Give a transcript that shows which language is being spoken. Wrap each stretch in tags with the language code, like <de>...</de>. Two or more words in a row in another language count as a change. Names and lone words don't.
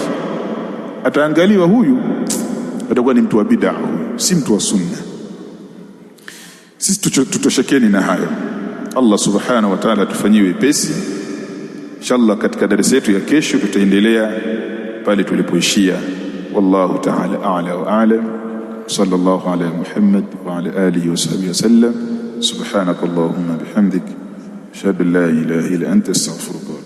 <sw>Ataangaliwa huyu atakuwa ni mtu wa bid'a, si mtu wa sunna. Sisi tutoshekeni na hayo. Allah</sw> <ar>سبحانه وتعالى</ar> <sw>tufanyie wepesi. Inshallah katika darasa yetu ya kesho tutaendelea pale tulipoishia.</sw> <ar>والله تعالى أعلى وأعلم. صلى الله على محمد وعلى آله وصحبه وسلم. سبحانك اللهم بحمدك أشهد أن لا إله إلا أنت أستغفرك</ar>